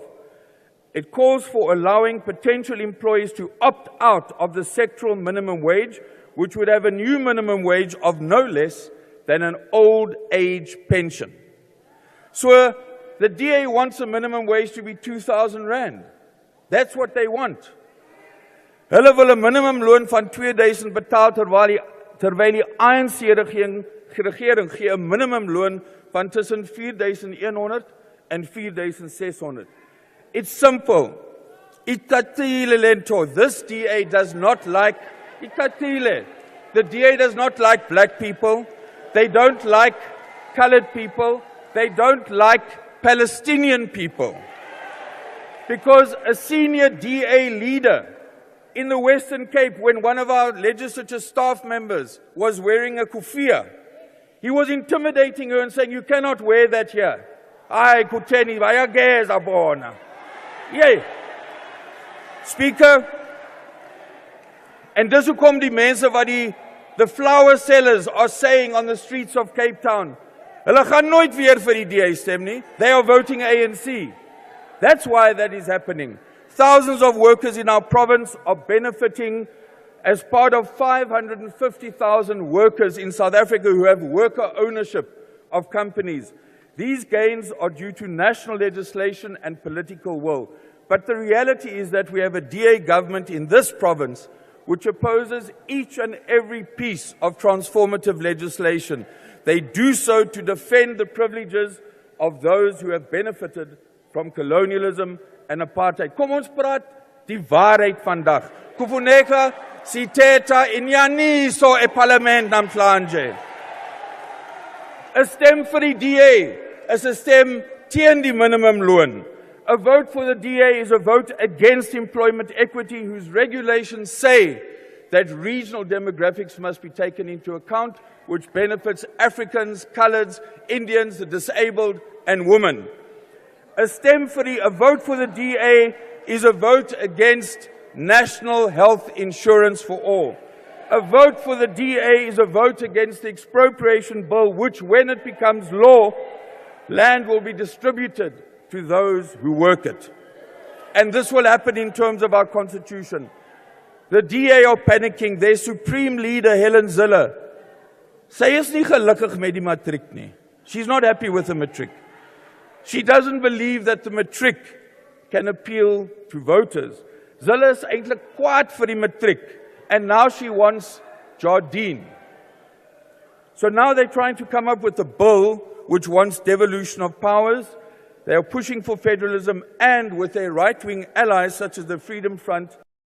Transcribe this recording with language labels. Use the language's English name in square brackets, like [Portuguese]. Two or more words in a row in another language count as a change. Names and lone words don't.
[English] It calls for allowing potential employees to opt out of the sectoral minimum wage, which would have a new minimum wage of no less than an old age pension. So the DA wants a minimum wage to be 2,000 Rand. That's what they want. [Afrikaans] Hulle wil 'n minimumloon van 2000 betaal terwyl die ANC regering gee 'n minimumloon van tussen 4100 en 4600. [English] It's simple. [Xhosa] Itatile lento. [English] This DA does not like itatile. The DA does not like black people. They don't like colored people. They don't like Palestinian people. Because a senior DA leader in the Western Cape, when one of our legislature staff members was wearing a kufia, he was intimidating her and saying, "You cannot wear that here." [Xhosa] Ai kuteni bayageza bona. Yay. [English] Speaker, and [Afrikaans] dis hoekom die mense wat [English] the flower sellers are saying on the streets of Cape Town, [Afrikaans] hulle gaan nooit weer vir die DA stem nie. [English] They are voting ANC. That's why that is happening. Thousands of workers in our province are benefiting as part of 550,000 workers in South Africa who have worker ownership of companies. These gains are due to national legislation and political will. But the reality is that we have a DA government in this province which opposes each and every piece of transformative legislation. They do so to defend the privileges of those who have benefited from colonialism and apartheid. [Afrikaans] Kom ons praat die waarheid vandag. [Xhosa] Kufuneka sithetha inyaniso eparlement namhlanje. [Afrikaans] 'n Stem vir die DA is 'n stem teen die minimumloon. [English] A vote for the DA is a vote against employment equity, whose regulations say that regional demographics must be taken into account, which benefits Africans, coloureds, Indians, the disabled, and women. A vote for the DA is a vote against national health insurance for all. A vote for the DA is a vote against the expropriation bill, which, when it becomes law, land will be distributed to those who work it. And this will happen in terms of our constitution. The DA are panicking. Their supreme leader, [Afrikaans] Helen Zille, sy is nie gelukkig met die matriek nie. [English] She's not happy with the matriek. She doesn't believe that the matriek can appeal to voters. [Afrikaans] Zille is eintlik kwaad vir die matriek, [English] and now she wants Jardine. So now they're trying to come up with a bill which wants devolution of powers. They are pushing for federalism, and with their right-wing allies such as the Freedom Front,